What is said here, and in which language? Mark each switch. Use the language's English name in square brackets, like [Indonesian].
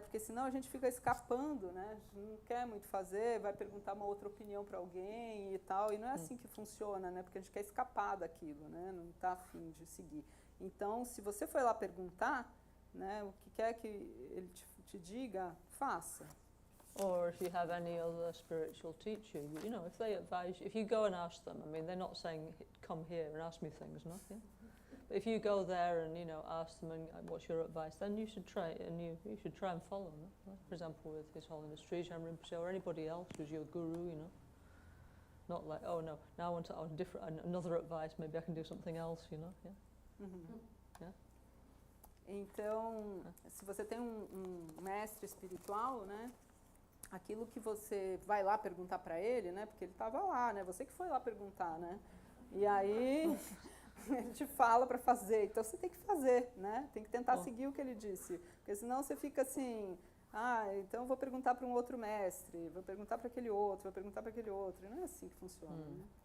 [Portuguese] Porque senão a gente fica escapando, né? A gente não quer muito fazer, vai perguntar uma outra opinião para alguém e tal, e não é assim que funciona, né? Porque a gente quer escapar daquilo, né? Não está afim de seguir. Então, se você foi lá perguntar, né, o que quer que ele te diga, faça. [English] Or if you have any other spiritual teacher, you know, if they advise, if you go and ask them, I mean, they're not saying, come here and ask me things, no? Yeah? But if you go there and, you know, ask them, and what's your advice, then you should try, and you should try and follow them. No? For example, with His Holiness Trijang Rinpoche or anybody else who's your guru, you know. Not like, oh no, now I want to, another advice, maybe I can do something else, you know, yeah? Uhum. Yeah? [Portuguese] Então, se você tem um mestre espiritual, né, aquilo que você vai lá perguntar para ele, né, porque ele estava lá, né, você que foi lá perguntar, né, e aí ele te fala para fazer, então você tem que fazer, né, tem que tentar seguir o que ele disse, porque senão você fica assim, então eu vou perguntar para um outro mestre, vou perguntar para aquele outro, vou perguntar para aquele outro, e não é assim que funciona, né?